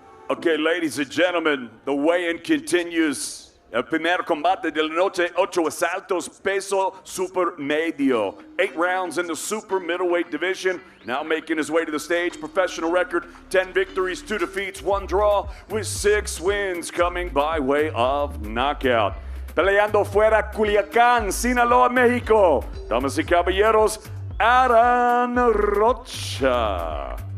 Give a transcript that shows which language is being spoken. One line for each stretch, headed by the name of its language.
English: Okay, ladies and gentlemen, the weigh-in continues.
Spanish: El primer combate de la noche, 8 asaltos, peso super medio.
English: 8 rounds in the super middleweight division. Now making his way to the stage, professional record, 10 victories, 2 defeats, 1 draw, with 6 wins coming by way of knockout.
Spanish: Peleando fuera Culiacán, Sinaloa, Mexico. Damas y caballeros, Aran Rocha.